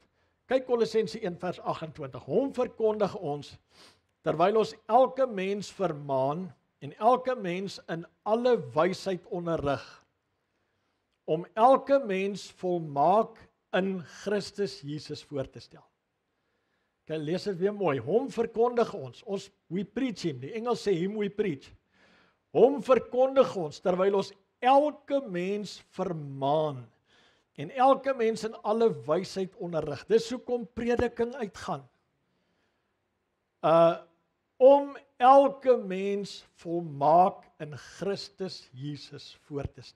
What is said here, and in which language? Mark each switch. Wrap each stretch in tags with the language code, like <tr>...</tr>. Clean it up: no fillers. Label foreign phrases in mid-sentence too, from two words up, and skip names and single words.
<af>Kyk Kolossense 1 vers 28, hom verkondig ons, terwyl ons elke mens vermaan, en elke mens in alle wysheid onderrig, om elke mens volmaak in Christus Jesus voor te stel. Kyk, lees dit weer mooi, hom verkondig ons,</af> <en>we preach him,</en> <af>die Engels sê</af> <en>him we preach,</en> <af>hom verkondig ons, terwyl ons elke mens vermaan, en elke mens in alle wysheid onderrig. Dis hoekom prediking uitgaan. Om elke mens volmaak in Christus Jesus voor te stel.</af>